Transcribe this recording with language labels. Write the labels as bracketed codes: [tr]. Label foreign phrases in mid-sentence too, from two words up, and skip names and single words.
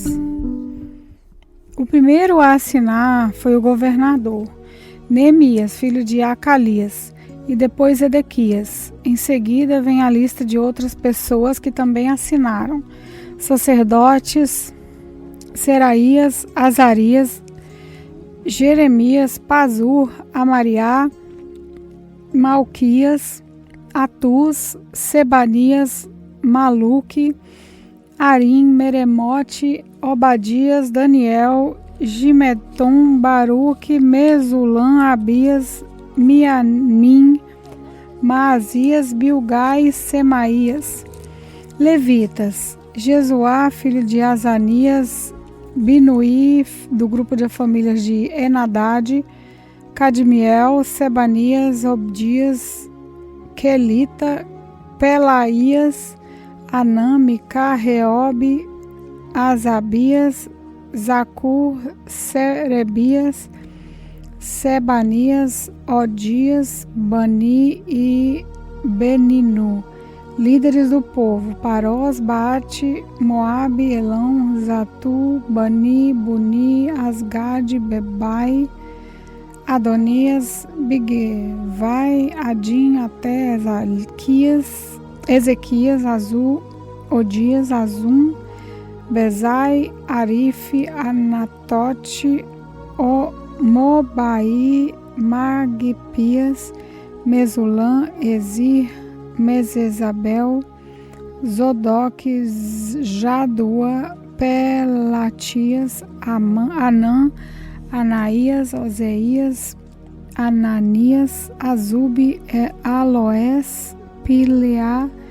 [pt] O primeiro a assinar foi o governador, Neemias, filho de Acalias, e depois Edequias. Em seguida vem a lista de outras pessoas que também assinaram: sacerdotes, Seraías, Azarias, Jeremias, Pazur, Amariá, Malquias, Atuz, Sebanias, Maluque, Arim, Meremote, Obadias, Daniel, Gimeton, Baruque, Mesulam, Abias, Mianim, Maasias, Bilgai, Semaías. Levitas: Jesuá, filho de Azanias, Binuí, do grupo de famílias de Enadade, Cadmiel, Sebanias, Obdias, Quelita, Pelaías, Anami, Reobe, Azabias, Zacur, Serebias, Sebanias, Odias, Bani e Beninu. Líderes do povo: Parós, Baate, Moabe, Elão, Zatu, Bani, Buni, Asgade, Bebai, Adonias, Bigvai, Adim, até Ezequias, Azul, Odias, Azum, Bezai, Arife, Anatote, Mobai, Magpias, Mesulam, Ezir, Mesesabel, Zodoc, Jadua, Pelatias, Anã, Anaías, Oseias, Ananias, Azube, Aloés, Pileá,